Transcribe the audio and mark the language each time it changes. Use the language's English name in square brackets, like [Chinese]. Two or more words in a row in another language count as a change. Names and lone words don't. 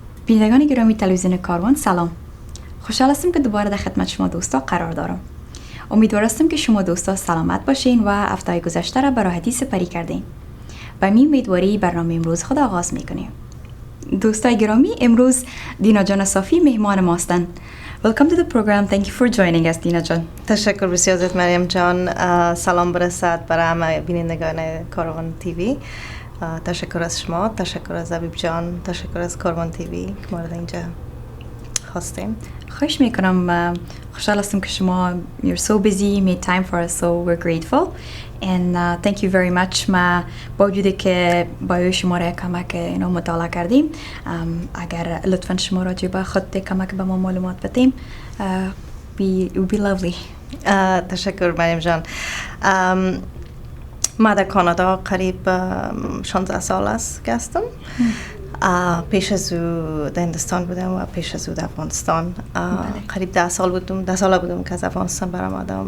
[Persian] بینندگان گرامی تلویزیون کاروان سلام. خوشحال هستم که دوباره در خدمت شما دوستا قرار دارم. امیدوار هستم که شما دوستا سلامت باشین و هفته گذشته را به راحتی سپری کردین. با این امیدواری برنامه امروز خود آغاز میکنیم. دوستای گرامی، امروز دینا جان صافی مهمان ما هستند. [English] Welcome to the program. Thank you for joining us, [Persian] دینا جان. تشکر بسیار زیاد مریم جان. سلام برسد برای همه بینندگان کاروان تیوی. تشکر از شما، تشکر از حبیب جان، تشکر از کاروان تیوی که مورد اینجا هستیم. خواهش میکنم. خوشحال هستم که شما [English] you're so busy, made time for us, so we're grateful and thank you very much. [Persian] ما با وجودی که بایو شما را کمک اینو مطالعه کردیم، اگر لطفا شما راجع به خود کمک به ما معلومات بدیم [English] it would be lovely. [Persian] تشکر مریم جان. ما در کانادا قریب 16 سال است که هستم. پیش از او در هندوستان بودم و پیش از او در افغانستان. قریب 10 سال بودم که از افغانستان برآمدم.